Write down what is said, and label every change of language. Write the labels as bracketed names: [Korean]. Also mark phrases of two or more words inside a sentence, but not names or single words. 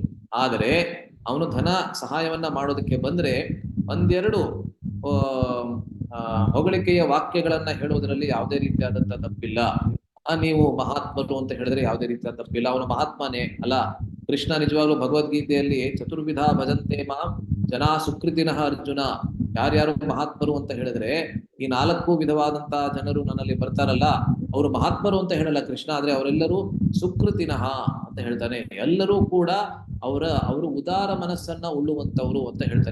[Kannada] ಆದರೆ ಅವನು ಧನ ಸಹಾಯವನ್ನ ಮಾಡೋದಕ್ಕೆ ಬಂದ್ರೆ ಒಂದೆರಡು ಹೊಗಳಿಕೆಯ ವಾಕ್ಯಗಳನ್ನ ಹೇಳುವುದರಲ್ಲಿ ಯಾವುದೇ ರೀತಿಯಾದಂತ ತಪ್ಪಿಲ್ಲ. ನೀವು ಮಹಾತ್ಮರು ಅಂತ ಹೇಳಿದ್ರೆ ಯಾವುದೇ ರೀತಿಯ ತಪ್ಪಿಲ್ಲ. ಅವನು ಮಹಾತ್ಮನೇ, ಅಲ್ಲ? ಕೃಷ್ಣ ನಿಜವಾಗ್ಲೂ ಭಗವದ್ಗೀತೆಯಲ್ಲಿ [Sanskrit] ಚತುರ್ವಿಧ ಭಜಂತೆ ಮಾಂ ಜನಾ ಸುಕೃತಿನಃ ಅರ್ಜುನ, [Kannada] ಯಾರ್ಯಾರು ಮಹಾತ್ಮರು ಅಂತ ಹೇಳಿದ್ರೆ ಈ 4 ವಿಧವಾದಂತಹ ಜನರು ನನ್ನಲ್ಲಿ ಬರ್ತಾರಲ್ಲ, ಅವರು ಮಹಾತ್ಮರು ಅಂತ ಹೇಳಲ್ಲ ಕೃಷ್ಣ, ಆದ್ರೆ ಅವರೆಲ್ಲರೂ ಸುಕೃತಿನಃ ಅಂತ ಹೇಳ್ತಾನೆ. ಎಲ್ಲರೂ ಕೂಡ ಅವರು ಉದಾರ ಮನಸ್ಸನ್ನ ಉಳ್ಳುವಂತವ್ರು ಅಂತ ಹೇಳ್ತಾನೆ.